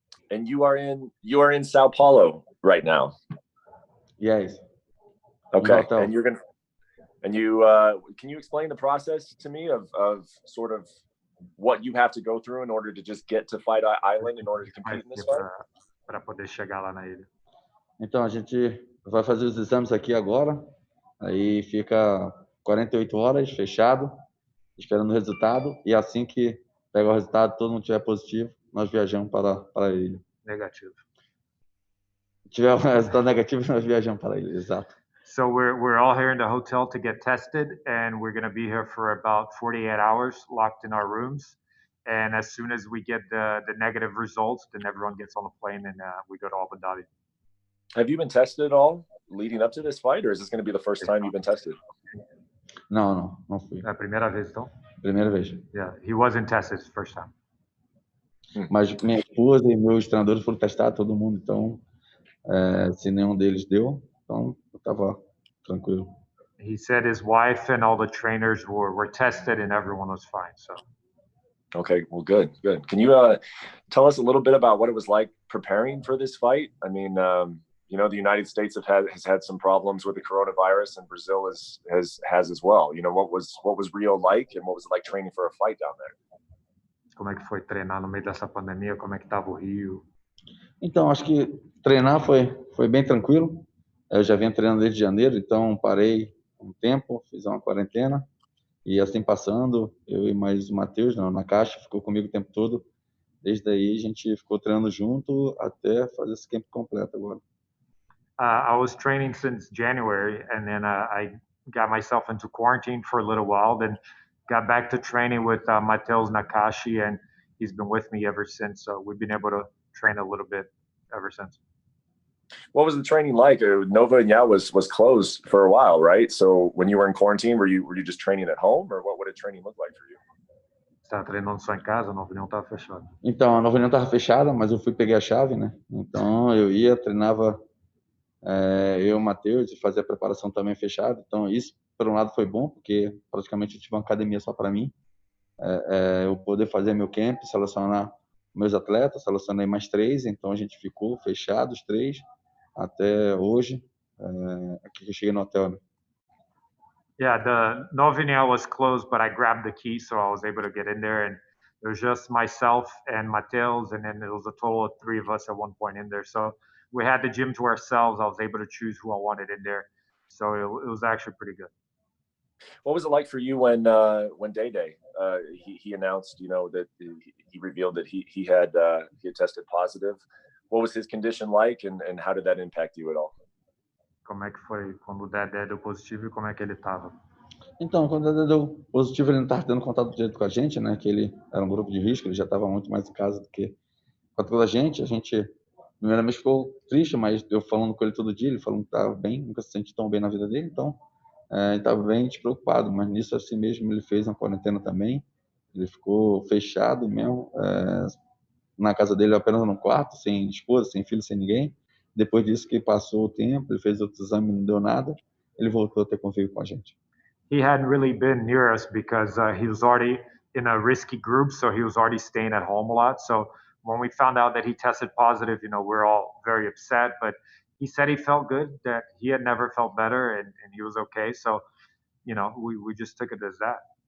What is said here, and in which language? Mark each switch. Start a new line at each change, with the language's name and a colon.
English: And you are in Sao Paulo right now. Yes. Okay. And can you explain the process to me of sort of what you have to go through in order to just get to Fight Island in order to compete in this fight?
Portuguese: Para poder chegar lá na ilha. Então, a gente vai fazer os exames aqui agora, aí fica 48 horas fechado, esperando o resultado, e assim que pegar o resultado, todo mundo tiver positivo, nós viajamos para a ilha. Negativo. Se tiver um resultado negativo, nós viajamos para a ilha, exato.
English: So we're all here in the hotel to get tested, and we're going to be here for about 48 hours, locked in our rooms. And as soon as we get the negative results, then everyone gets on the plane and we go to Abu Dhabi. Have you been tested at all leading up to this fight, or is this going to be the first time you've been tested?
Portuguese: Não fui. É a primeira vez, então? Primeira vez.
English: Yeah, he wasn't tested the first time.
Portuguese: Mas minha esposa e meus treinadores foram testar todo mundo, então se nenhum deles deu, então eu estava tranquilo.
English: He said his wife and all the trainers were tested and everyone was fine. So. Okay, well, good. Can you tell us a little bit about what it was like preparing for this fight? I mean, the United States has had some problems with the coronavirus, and Brazil has as well. What was Rio like, and what was it like training for a fight down there?
Portuguese: Como é que foi treinar no meio dessa pandemia? Como é que estava o Rio? Então, acho que treinar foi bem tranquilo. Eu já venho treinando desde janeiro, então parei um tempo, fiz uma quarentena. E assim passando, eu e mais o Matheus na caixa, ficou comigo o tempo todo. Desde aí a gente ficou treinando junto até fazer esse camp completo agora.
English: I was training since January, and then I got myself into quarantine for a little while, then got back to training with Matheus Nakashi, and he's been with me ever since. So we've been able to train a little bit ever since. What was the training like? Nova and Yao was closed for a while, right? So when you were in quarantine, were you just training at home, or what did training look like for you?
Portuguese: Estava treinando só em casa, a Nova União estava fechada. Então, a Nova União estava fechada, mas eu peguei a chave, né? Então eu ia, treinava eu e o Matheus e fazia a preparação também fechada. Então isso, por um lado, foi bom, porque praticamente eu tive uma academia só para mim. Eu poder fazer meu camp, selecionar meus atletas, selecionei mais 3, então a gente ficou fechado, os 3, até hoje, aqui que eu cheguei no hotel, né?
English: Yeah, the Nova União was closed, but I grabbed the key, so I was able to get in there, and it was just myself and Matheus, and then it was a total of 3 of us at one point in there. So we had the gym to ourselves. I was able to choose who I wanted in there, so it was actually pretty good. What was it like for you when Day he announced, that he revealed that he had tested positive? What was his condition like, and how did that impact you at all?
Portuguese: Como é que foi quando o Dedé deu positivo e como é que ele estava? Então, quando ele deu positivo, ele não estava tendo contato direto com a gente, né? Que ele era um grupo de risco, ele já estava muito mais em casa do que com toda a gente. A gente, primeiramente, ficou triste, mas eu falando com ele todo dia, ele falando que estava bem, nunca se sentiu tão bem na vida dele, então ele estava bem despreocupado. Mas nisso, assim mesmo, ele fez uma quarentena também. Ele ficou fechado mesmo, na casa dele, apenas num quarto, sem esposa, sem filho, sem ninguém. Depois disso que passou o tempo, ele fez outro exame, não deu nada, ele voltou a ter convívio com a gente.
English: He hadn't really been near us because he was already in a risky group, so he was already staying at home a lot. So when we found out that he tested positive, we're all very upset, but he said he felt good, that he had never felt better, and he was okay. So, we just took it as that.